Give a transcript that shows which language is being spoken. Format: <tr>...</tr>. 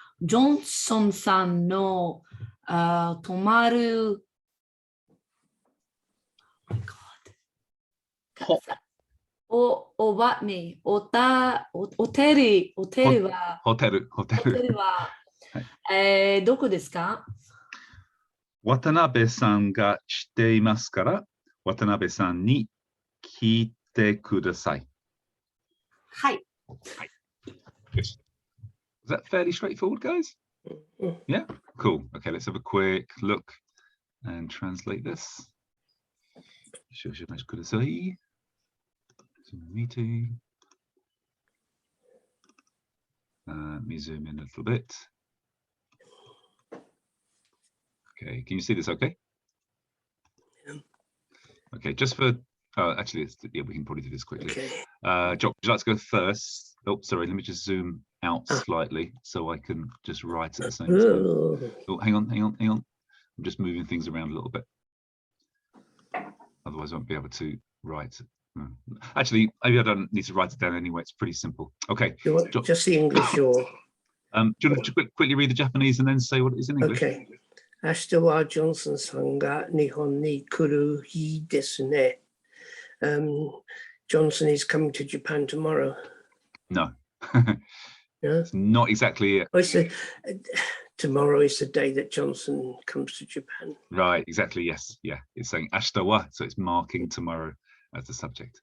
<ja>ジョンソンさんの泊まるホテルはどこですか？渡辺さんが知っていますから、渡辺さんに聞いてください。はい。</ja> <en>Is that fairly straightforward, guys? Yeah? Cool. Okay, let's have a quick look and translate this.</en> <ja>少々お待ちください。Meeting.</ja> <en>Let me zoom in a little bit. Okay, can you see this okay? Okay, just for... actually, yeah, we can probably do this quickly. Okay. Jock, would you like to go first? Oh, sorry, let me just zoom out slightly so I can just write at the same time. Oh, hang on. I'm just moving things around a little bit. Otherwise, I won't be able to write. Actually, maybe I don't need to write it down anyway. It's pretty simple. Okay. You want just the English or? Do you want to quickly read the Japanese and then say what it is in English? Okay.</en> <ja>明日はジョンソンさんが日本に来る日ですね。</ja> <en>Johnson is coming to Japan tomorrow. No. Yeah? It's not exactly it. Well, tomorrow is the day that Johnson comes to Japan. Right, exactly, yes. Yeah, it's saying ashita wa, so it's marking tomorrow as the subject.</en>